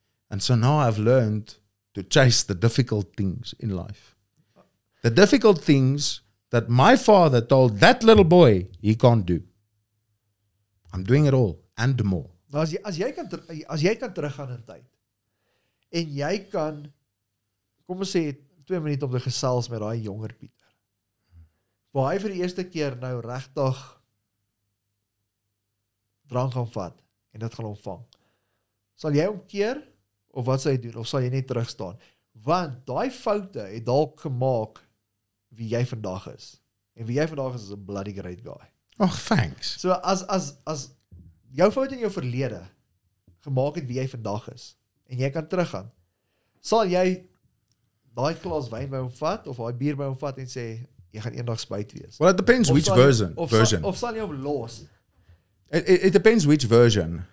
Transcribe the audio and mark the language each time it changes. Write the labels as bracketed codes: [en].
[en] And so now I've learned to chase the difficult things in life. The difficult things that my father told that little boy he can't do. I'm doing it all and more. [af] Nou as jy kan teruggaan in tyd en jy kan, kom ons sê 2 minute om te gesels met daai jonger Pieter, waar hy vir die eerste keer nou regtig drank gaan vat en dit gaan ontvang. Sal jy omkeer of wat sal jy doen of sal jy net terugstaan? Want daai foute het dalk gemaak wie jy vandag is. En wie jy vandag is 'n [en] bloody great guy. Oh, thanks. [af] So as jou fout in jou verlede gemaak het wie jy vandag is en jy kan teruggaan, sal jy daai glas wyn by hom vat of daai bier by hom vat en sê jy gaan eendag spyt wees. [en] Well, it depends which version. [af] Of sal jy hom los? [en] It depends which version.